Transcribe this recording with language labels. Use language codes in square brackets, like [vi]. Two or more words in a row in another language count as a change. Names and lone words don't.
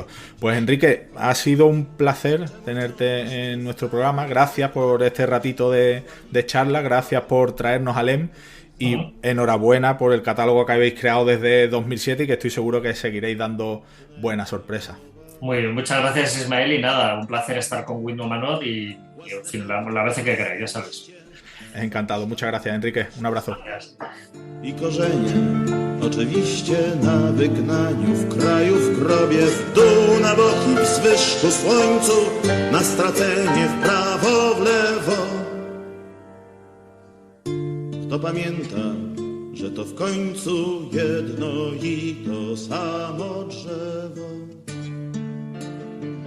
[es] Pues Enrique, ha sido un placer tenerte en nuestro programa, gracias por este ratito de charla, gracias por traernos a Lem, y enhorabuena por el catálogo que habéis creado desde 2007 y que estoy seguro que seguiréis dando buenas sorpresas. Muy bien, muchas gracias Ismael, y nada, un placer estar con Windomanot y en fin, la vez que queráis, ya sabes. Encantado, muchas gracias Enrique, un abrazo. Gracias. [pl] I korzenie, oczywiście na wygnaniu, w kraju, w grobie, w dół, na boki, w zwyżku, słońcu, na stracenie, w prawo, w lewo. Kto pamięta, że to w końcu jedno i to samo drzewo.